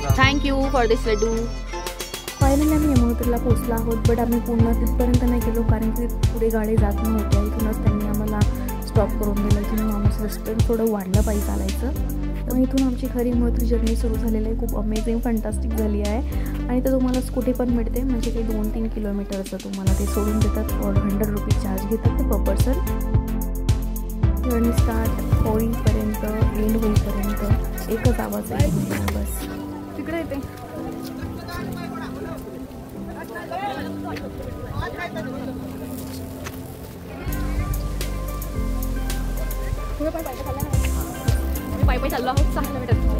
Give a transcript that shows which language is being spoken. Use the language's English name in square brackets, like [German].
[English] Thank you for this laddu. [Marathi] Finally आम्ही यमुनोत्रीला पोहोचलो आहोत, बट आम्ही पूर्ण तिथपर्यंत नाही गेलो कारण की पुढे गाडी जात नव्हत्या. इथूनच त्यांनी आम्हाला स्टॉप करून दिलं. इथून आमचं रेस्टॉरंट थोडं वाढलं पाहिजे चालायचं. मग इथून आमची खरी यमुनोत्री जर्नी सुरू झालेली आहे. खूप अमेझिंग फंटास्टिक झाली आहे. आणि तर तुम्हाला स्कूटी पण मिळते, म्हणजे काही 2-3 किलोमीटरचं तुम्हाला ते सोडून देतात. और 100 रुपीज चार्ज घेतात ते पर पर्सन. जर्नी स्टार्ट होईपर्यंत एंड होईपर्यंत एकच आवाज आहे बस. तिकडे येते पायी चाललो आहोत 6 किलोमीटर.